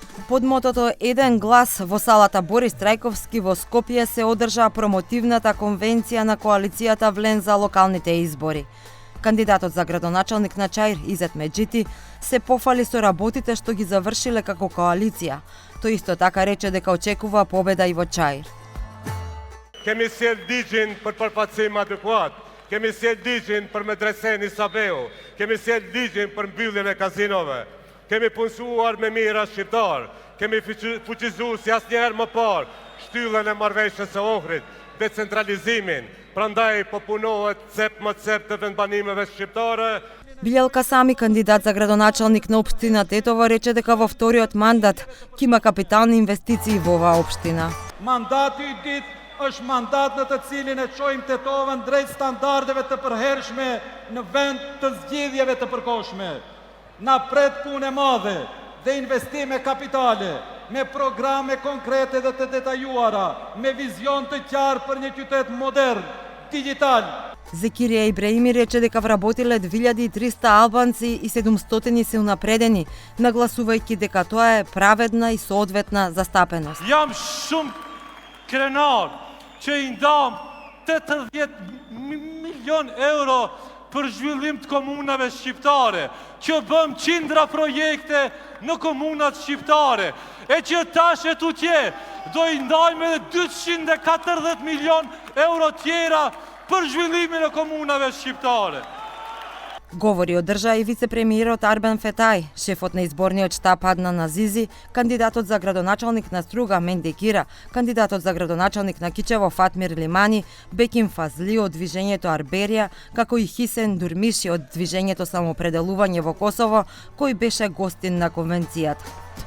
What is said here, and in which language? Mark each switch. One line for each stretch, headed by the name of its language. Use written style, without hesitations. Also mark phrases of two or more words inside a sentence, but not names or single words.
Macedonian: Под мотото Еден глас во салата Борис Трајковски во Скопје се одржа промотивната конвенција на коалицијата Влен за локалните избори. Кандидатот за градоначалник на Чаир, Изет Меджити, се пофали со работите што ги завршиле како коалиција. Тој исто така рече дека очекува победа и во Чаир.
Albanian: Kemi sjell ligjin për përfaqësim adekuat, kemi sjell ligjin për medresen Isabeu, kemi sjell ligjin për mbylljen e kazinove, kemi punësuar me mira shqiptar, kemi fuqizuar si asnjëherë më parë shtyllën e marrëveshjes së Ohrit, decentralizimin, prandaj po punohet cep më cep të vendbanimeve shqiptare.
Macedonian: Билјел Касами, кандидат за градоначалник на општина Тетово, рече дека во вториот мандат ќе има капитални инвестиции во оваа општина.
Albanian: Mandati I dytë është mandat në të cilin e çojmë Tetovën drejt standardeve të përhershme në vend të zgjedhjeve të përkohshme. Na pret punë e madhe dhe investime kapitale, me programe konkrete dhe të detajuara, me vizion të qartë për një qytet modern, digital.
Macedonian: Зекирија Ибраими рече дека вработиле 2300 албанци и 700 се унапредени, нагласувајќи дека тоа е праведна и соодветна застапеност.
Albanian: Jam shumë krenar që I ndam 80 milion euro për zhvillim të komunave shqiptare, që bëm qindra projekte në komunat shqiptare, e që tash e tutje do I ndajmë edhe 240 milion euro tjera për zhvillimin e komunave shqiptare.
Macedonian: Говори одржа и вице-премиерот Арбен Фетај, шефот на изборниот штаб Аднан Азизи, кандидатот за градоначалник на Струга Менде Кира, кандидатот за градоначалник на Кичево Фатмир Лимани, Беким Фазли од движењето Арберија, како и Хисен Дурмиши од движењето Самоопределување во Косово, кој беше гостин на конвенцијата.